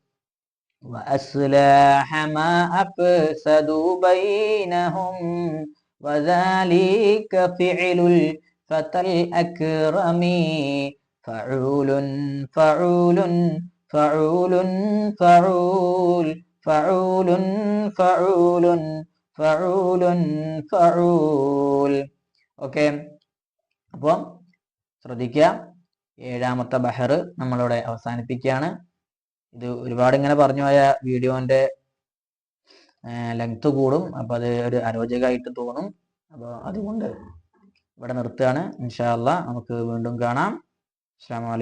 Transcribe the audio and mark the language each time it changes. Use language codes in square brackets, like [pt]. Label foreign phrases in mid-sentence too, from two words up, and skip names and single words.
[ar] وأصلح ما أفسدوا بينهم وذلك فعل الفتى الأكرم فعول فعول فعول فعول فعول فعول فعول فعول ഓക്കെ. [ml] അപ്പോൾ ശ്രദ്ധിക്കുക, ഏഴാമത്തെ ബഹർ നമ്മളിവിടെ അവസാനിപ്പിക്കുകയാണ്. ഇത് ഒരുപാട് ഇങ്ങനെ പറഞ്ഞു പോയ വീഡിയോന്റെ ലെങ്ത് കൂടും, അപ്പോൾ അത് ഒരു അരോചകമായിട്ട് തോന്നും. അപ്പോൾ അതുകൊണ്ട് ഇവിടെ നിർത്തുകയാണ്. [ar] إن شاء الله [ml] നമുക്ക് വീണ്ടും കാണാം.